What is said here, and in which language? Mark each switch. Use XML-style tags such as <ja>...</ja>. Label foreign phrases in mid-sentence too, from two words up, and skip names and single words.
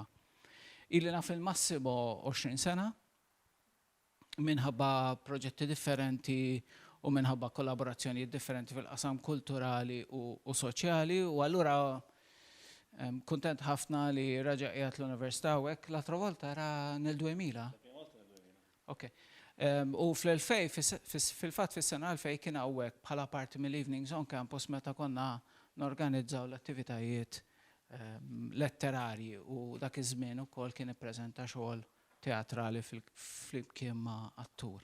<mt>Ili naf il-Massimo 20 sena, minħabba proġetti differenti u minħabba kollaborazzjonijiet differenti fil-qasam kulturali u soċjali u allura kuntent ħafna li raġa' qiegħed l-Università hawnhekk</mt> <it>l-altra volta era</it> <mt>nil-2000. Okay. U fl-2000 fil-fatt fis-sena 2000 kien hawnhekk bħala parti mill-Evenings on Campus meta konna norganizzaw l-attivitajiet letterarji u dak iż-żmien ukoll kien ippreżenta xogħol teatrali fl-imkien ma' attur.</mt>